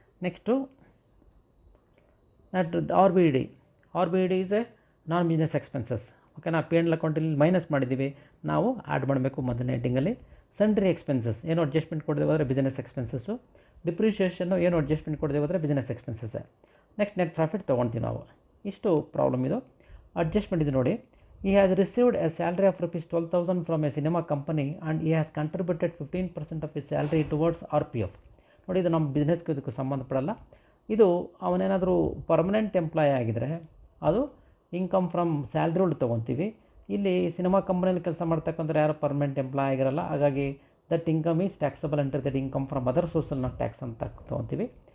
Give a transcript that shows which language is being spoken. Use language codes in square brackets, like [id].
[en] Next that R B D is a non business expenses. ಓಕೆನಾ? [kn] P and ಅಕೌಂಟಲ್ಲಿ minus ಮಾಡಿದ್ದೀವಿ, ನಾವು add ಮಾಡಬೇಕು ಮೊದಲನೇ ಹೆಡ್ಡಿಂಗಲ್ಲಿ. ಸನ್ಡ್ರಿ ಎಕ್ಸ್ಪೆನ್ಸಸ್ ಏನು ಅಡ್ಜಸ್ಟ್ಮೆಂಟ್ ಕೊಡದೆ ಹೋದರೆ ಬಿಸ್ನೆಸ್ ಎಕ್ಸ್ಪೆನ್ಸಸ್ಸು. ಡಿಪ್ರಿಷಿಯೇಷನ್ನು ಏನು ಅಡ್ಜಸ್ಟ್ಮೆಂಟ್ ಕೊಡದೆ ಹೋದರೆ ಬಿಸ್ನೆಸ್ ಎಕ್ಸ್ಪೆನ್ಸಸ್ಸೇ. ನೆಕ್ಸ್ಟ್ ನೆಟ್ ಪ್ರಾಫಿಟ್ ತೊಗೊಳ್ತೀವಿ ನಾವು. ಇಷ್ಟು ಪ್ರಾಬ್ಲಮ್ ಇದು. ಅಡ್ಜಸ್ಟ್ಮೆಂಟ್ ಇದೆ ನೋಡಿ. [en] He has received a salary of rupees 12,000 from a cinema company and he has contributed 15% of his salary towards RPF. [kn] ನೋಡಿ ಇದು ನಮ್ಮ ಬಿಸ್ನೆಸ್ಗೆ ಇದಕ್ಕೂ ಸಂಬಂಧಪಡಲ್ಲ. ಇದು ಅವನೇನಾದರೂ ಪರ್ಮನೆಂಟ್ ಎಂಪ್ಲಾಯ್ ಆಗಿದ್ದರೆ ಅದು ಇನ್ಕಮ್ ಫ್ರಮ್ ಸ್ಯಾಲ್ರಿ ಒಳಗೆ ತೊಗೊತೀವಿ. ಇಲ್ಲಿ ಸಿನಿಮಾ ಕಂಪ್ನಿಯಲ್ಲಿ ಕೆಲಸ ಮಾಡ್ತಕ್ಕಂಥ ಯಾರು ಪರ್ಮನೆಂಟ್ ಎಂಪ್ಲಾಯ್ ಆಗಿರಲ್ಲ, ಹಾಗಾಗಿ [en] that income is taxable under that income from other ಸೋರ್ಸಲ್ಲಿ [kn] ನಾವು ಟ್ಯಾಕ್ಸ್ ಅಂತ ತೊಗೊತೀವಿ.